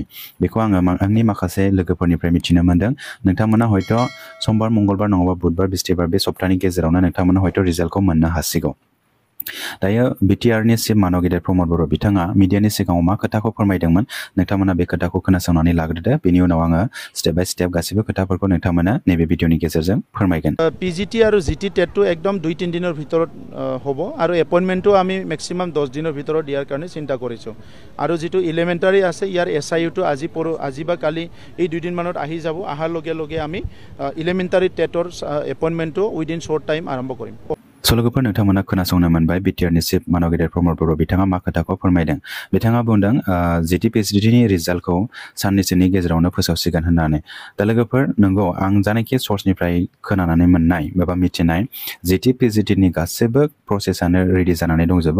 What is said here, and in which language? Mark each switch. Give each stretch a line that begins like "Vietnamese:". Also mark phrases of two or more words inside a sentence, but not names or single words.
Bodo: बेखौ आङो आंनि माखासे लोगोफोरनिफ्राय मिथिनो मोन्दों। नोंथांमोना हयथ' समबार मंगलबार नङाबा बुधबार बिस्थिबार बे सप्तानि गेजेरावनो नोंथांमोना हयथ' रिजाल्टखौ मोननो हासिगौ। दायो बिटिआरनि चिफ मानव गेदेर प्रमद बर' बिथाङा मिडियानि सिगाङाव मा खोथाखौ फोरमायदोंमोन नोंथांमोना बे खोथाखौ खोनासंनानै लाग्रोदो। बेनि उनाव आङो
English: step by step
Bodo: गासिबो खोथाफोरखौ नोंथांमोना नैबे भिडिअनि गेजेरजों फोरमायगोन।
Assamese: পিজিটি আৰু জিটি টেটটো একদম 2-3 দিনৰ ভিতৰত হ'ব আৰু এপইণ্টমেণ্টটো আমি মেক্সিমাম 10 দিনৰ ভিতৰত দিয়াৰ কাৰণে চিন্তা কৰিছোঁ। আৰু যিটো ইলিমেণ্টাৰী আছে ইয়াৰ এছআইউটো আজি বা কালি এই 2 দিনমানত আহি যাব। অহাৰ লগে লগে আমি ইলিমেণ্টাৰী টেটৰ এপইণ্টমেণ্টটো
English: within short time
Assamese: আৰম্ভ কৰিম।
Bodo: स' लोगोफोर नोंथांमोना खोनासंनो मोनबाय बिटिआरनि चिफ मानव गेदेर प्रमद बर' बिथाङा मा खोथाखौ फोरमायदों। बिथाङा बुंदों जिटिपिजिटिनि रिजाल्टखौ साननैसोनि गेजेरावनो फोसावसिगोन होननानै। दा लोगोफोर नंगौ, आं जानाखि सर्सनिफ्राय खोनानानै मोननाय एबा मिथिनाय जिटिपिजिटिनि गासैबो प्रसेसआनो रेडि जानानै दंजोबो।